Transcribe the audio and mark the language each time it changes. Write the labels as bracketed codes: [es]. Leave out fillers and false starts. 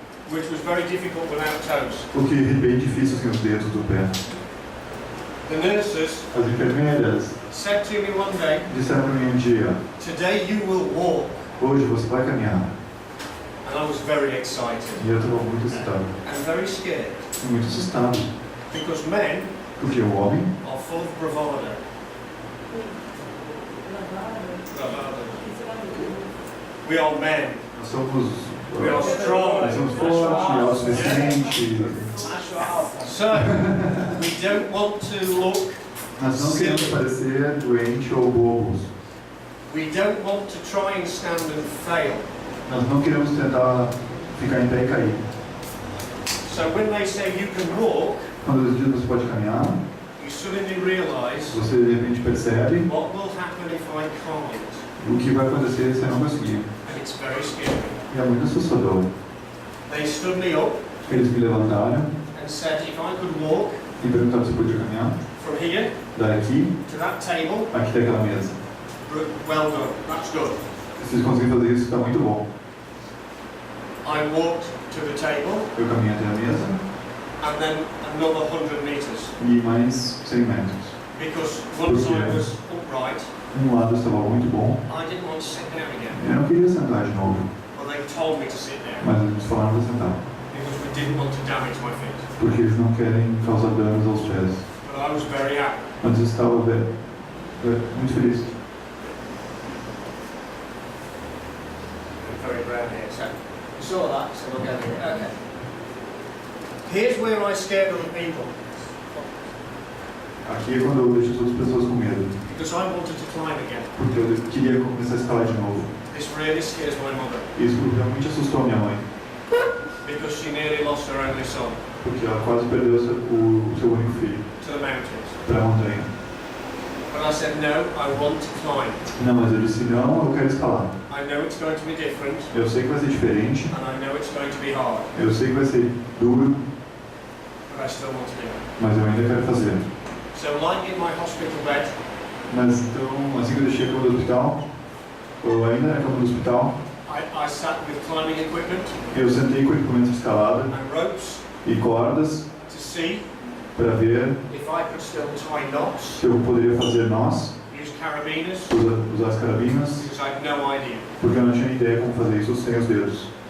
[en] which was very difficult without toes. [pt] o que é bem difícil sem os dedos do pé. [en] The nurses [pt] As enfermeiras [en] said to me one day, [pt] disseram para mim um dia, [en] today you will walk. [pt] hoje você vai caminhar. [en] And I was very excited [pt] E eu estava muito excitado. [en] and very scared [pt] Muito assustado. [en] because men [pt] Porque o homem [en] are full of bravado. We are men. [pt] nós somos, [en] We are strong. [pt] nós somos fortes, autossuficientes. [en] So, we don't want to look, [pt] Nós não queremos parecer doentes ou bobos. [en] we don't want to try and stand and fail. [pt] Nós não queremos tentar ficar em pé e cair. [en] So when they say you can walk, [pt] Quando eles dizem que você pode caminhar, [en] you suddenly realise [pt] você de repente percebe [en] what will happen if I can't. [pt] o que vai acontecer se você não conseguir. [en] And it's very scary. [pt] E é muito assustador. [en] They stood me up [pt] Eles me levantaram [en] and said if I could walk [pt] e perguntaram se eu podia caminhar [en] from here [pt] daqui [en] to that table, [pt] aqui daquela mesa. [en] well done, that's good. [pt] Se vocês conseguirem fazer isso, está muito bom. [en] I walked to the table [pt] Eu caminhei até a mesa [en] and then another 100 metres [pt] e mais 100 metros. [en] because once I was upright, [pt] Um lado estava muito bom. [en] I didn't want to sit down again. [pt] Eu não queria sentar de novo, [en] Well, they told me to sit down [pt] mas eles falaram para sentar. [en] because we didn't want to damage my feet. [pt] Porque eles não querem causar danos aos pés. [en] But I was very happy. [pt] Mas eu estava muito feliz. [en] Very brown here. So You saw that, so we'll go here. Okay. here's where I scared other people [pt] Aqui é quando eu deixo as outras pessoas com medo. [en] because I wanted to climb again. [pt] Porque eu queria começar a escalar de novo. [en] This really scares my mother [pt] Isso realmente assustou a minha mãe. [en] because she nearly lost her only son [pt] Porque ela quase perdeu o seu único filho [en] to the mountains. [pt] para a montanha. [en] But I said, no, I want to climb. [pt] Não, mas eu disse, não, eu quero escalar. [en] I I know it's going to be different, [pt] Eu sei que vai ser diferente, [en] and I know it's going to be hard, [pt] eu sei que vai ser duro, [en] but I still want to do it. [pt] mas eu ainda quero fazer. [en] So lying in my hospital bed, [pt] Mas então, assim que eu deixei a cama do hospital, ou ainda na cama do hospital, [en] I sat with climbing equipment [pt] eu sentei com equipamento de escalada [en] and ropes [pt] e cordas [en] to see [pt] para ver [en] if I could still tie knots, [pt] se eu poderia fazer nós, [en] use carabiners, [pt] usar as carabinas, [en] because I had no idea. [pt] porque eu não tinha ideia como fazer isso sem os dedos.